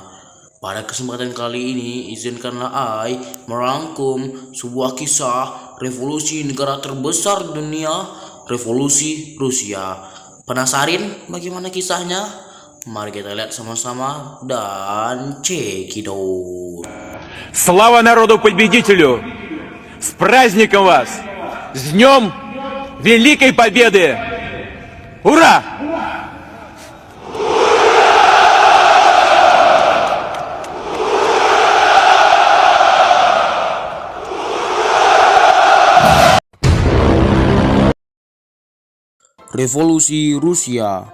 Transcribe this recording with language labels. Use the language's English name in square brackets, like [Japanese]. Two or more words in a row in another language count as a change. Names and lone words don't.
[Indonesian] Pada kesempatan kali ini izinkanlah I merangkum sebuah kisah revolusi negara terbesar di dunia, revolusi Rusia. Penasarin bagaimana kisahnya? Mari kita lihat sama-sama dan cekidot. [Russian] Слава народу-победителю! С праздником вас! С Днем Великой Победы! Ура! [Indonesian] Revolusi Rusia.